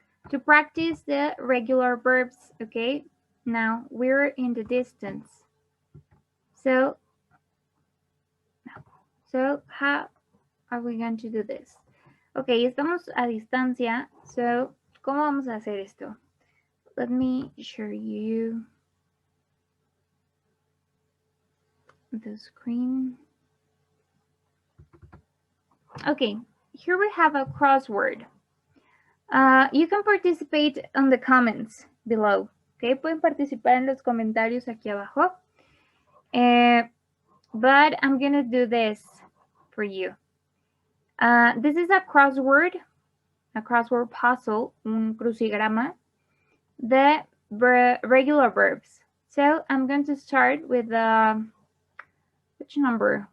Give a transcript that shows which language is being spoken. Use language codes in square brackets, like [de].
[en] To practice the regular verbs, okay? Now we're in the distance. So how are we going to do this? [es] Okay, estamos a distancia. So, ¿cómo vamos a hacer esto? [en] Let me show you the screen. Okay, here we have a crossword. You can participate on the comments below. [es] Okay, pueden participar en los comentarios aquí abajo. [en] But I'm gonna do this for you. This is a crossword puzzle, [es] un crucigrama, [en] the regular verbs. So I'm going to start with which number?